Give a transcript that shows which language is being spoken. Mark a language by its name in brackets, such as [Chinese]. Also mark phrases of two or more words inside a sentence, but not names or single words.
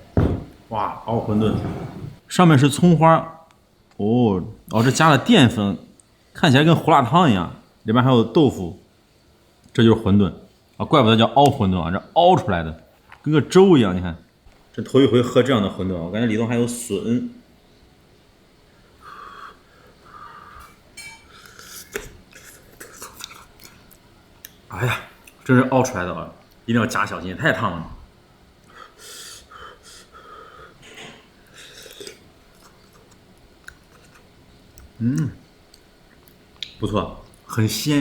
[Chinese] 哇，熬馄饨，上面是葱花，哦，这加了淀粉，看起来跟胡辣汤一样，里面还有豆腐，这就是馄饨啊，怪不得叫熬馄饨啊，这熬出来的，跟个粥一样。你看，这头一回喝这樣的馄饨，我感覺裡頭還有筍。哎呀，真是熬出來的啊！一定要加小心，太燙了。不錯，很鮮。